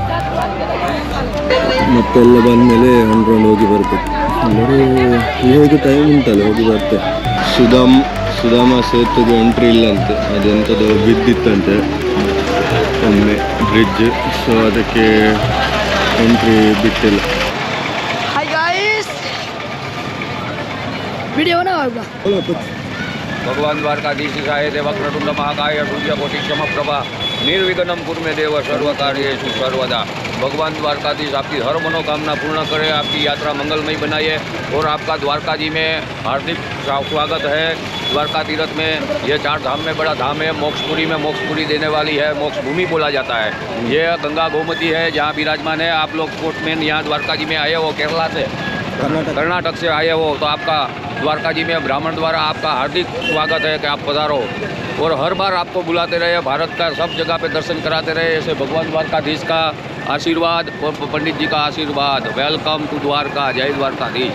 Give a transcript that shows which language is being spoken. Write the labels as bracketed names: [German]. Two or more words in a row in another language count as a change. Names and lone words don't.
[Kannada] ಮತ್ತೆಲ್ಲ ಬಂದಮೇಲೆ ಒಂದು ರೌಂಡ್ ಹೋಗಿ ಬರ್ಬೇಕು. ಅಂದರೆ ಇವಾಗ ಟೈಮ್ ಉಂಟಲ್ಲ, ಹೋಗಿ ಬರ್ತೆ. ಸುಧಾಮ ಸೇತುವೆ ಎಂಟ್ರಿ ಇಲ್ಲಂತೆ, ಅದೆಂಥದ್ದು ಬಿದ್ದಿತ್ತಂತೆ ಒಮ್ಮೆ ಬ್ರಿಡ್ಜ್. ಸೊ ಅದಕ್ಕೆ ಎಂಟ್ರಿ ಬಿಟ್ಟಿಲ್ಲ. [English] Hi guys, [Hindi] वीडियो बना होगा. भगवान द्वारकाधीश आए [Sanskrit] देवक्रतुंड महाकाय सूर्यकोटि क्षमप्रभा निर्विघ्नं कुरु मे देव सर्वकार्येषु सर्वदा. [Hindi] भगवान द्वारकाधीश आपकी हर मनोकामना पूर्ण करे, आपकी यात्रा मंगलमय बनाए और आपका द्वारका जी में हार्दिक स्वागत है. द्वारका तीर्थ में ये 4 धाम में बड़ा धाम है. मोक्षपुरी में मोक्षपुरी देने वाली है, मोक्ष भूमि बोला जाता है. ये गंगा गोमती है जहाँ विराजमान है. आप लोग स्पोर्ट्समैन यहाँ द्वारका जी में आए हो, केरला से, कर्नाटक से आए हो, तो आपका द्वारका जी में ब्राह्मण द्वारा आपका हार्दिक स्वागत है कि आप पधारो और हर बार आपको बुलाते रहे, भारत का सब जगह पे दर्शन कराते रहे. ऐसे भगवान द्वारकाधीश का आशीर्वाद और पंडित जी का आशीर्वाद. [English] Welcome to Dwarka. [Hindi] जय द्वारकाधीश.